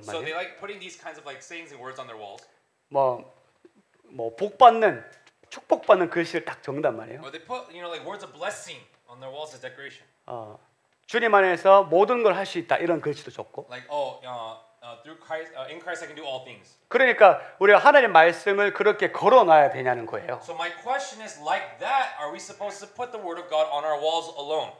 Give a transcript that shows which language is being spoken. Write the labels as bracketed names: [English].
[English] So they like putting these kinds of like sayings and words on their walls. [Korean] 뭐 복받는 축복받는 글씨를 딱 적는단 말이에요. [English] Or they put like words of blessing on their walls as decoration. [Korean] 주님 안에서 모든 걸 할 수 있다 이런 글씨도 적고. [English] Like through Christ, in Christ I can do all things. [Korean] 그러니까 우리가 하나님의 말씀을 그렇게 걸어놔야 되냐는 거예요. [English] So my question is, like that, are we supposed to put the word of God on our walls alone?